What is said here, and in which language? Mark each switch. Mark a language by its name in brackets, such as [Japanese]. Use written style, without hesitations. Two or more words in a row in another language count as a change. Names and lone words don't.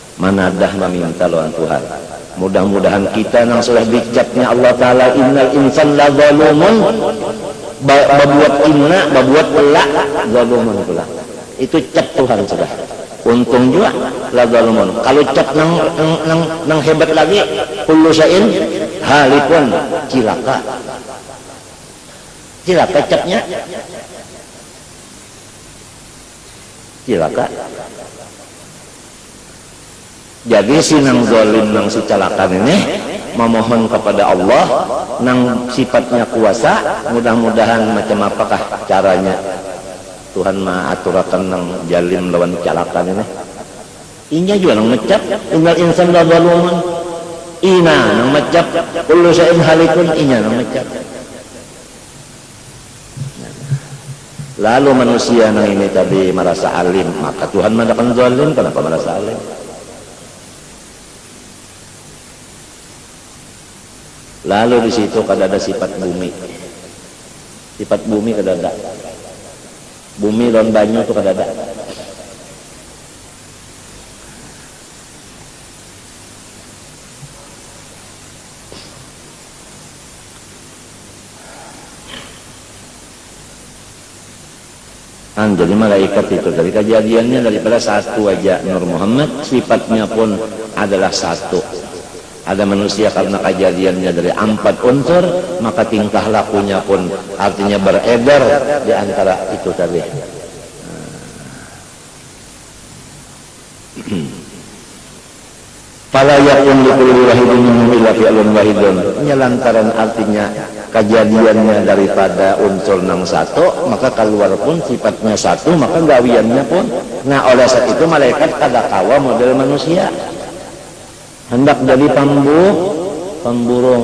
[Banjar] Manadah meminta lawan Tuhan. Mudah-mudahan kita nang sudah dicapnya Allah Ta'ala [Arabic] إن الإنسان لظلوم, [Banjar] babuat inna, babuat [Arabic] لظلوم [Banjar] pula. Itu cap Tuhan sudah. Untung juga [Arabic] لظلوم. [Banjar] Kalau cap nang hebat lagi, [Arabic] كل شيء هالك, [Banjar] cilaka. Cilaka capnya. Cilaka. Jadi si nang zalim nang si calakan ini memohon kepada Allah nang sifatnya kuasa, mudah-mudahan macam apakah caranya Tuhan aturakan nang jalim lawan calakan ini. Inya juga nang ngecap [Arabic] إن الإنسان لظلوم, [Banjar] ina nang ngecap [Arabic] كل شيء هالك, [Banjar] inya nang ngecap. Lalu manusia nang ini tadi merasa alim, maka Tuhan mengatakan zalim, kenapa merasa alim? Lalu di situ kada ada sifat bumi. Sifat bumi kada ada. Bumi lawan banyu itu kada ada. Jadi malaikat itu dari kejadiannya daripada satu aja Nur Muhammad, sifatnya pun adalah satu. Ada manusia karena kejadiannya dari 4 unsur, maka tingkah lakunya pun artinya beredar di antara itu tadi. [Arabic] فلا يكون لكل واحد منهم إلا فعل واحد. [Banjar] Ini lantaran artinya kejadiannya daripada unsur nang satu, maka keluar pun sifatnya satu, maka gawiannya pun. Nah, oleh sebab itu malaikat kada kawa model manusia. Hendak jadi pemburung.